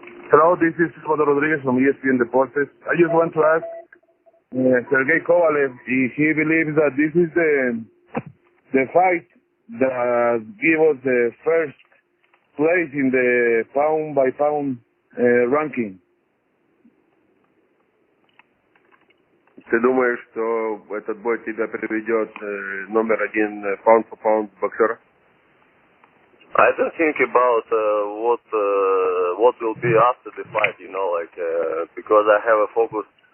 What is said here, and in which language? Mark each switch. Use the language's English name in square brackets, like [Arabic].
[English] Hello, this is Salvador Rodriguez from ESPN Deportes. I just want to ask Sergey Kovalev if he believes that this is the fight that gave us the first place in the pound-by-pound ranking. [Russian] Ты думаешь, что этот бой тебя приведет номер один pound-for-pound боксера? [English] I don't think about what will be after the fight, because I have a focus.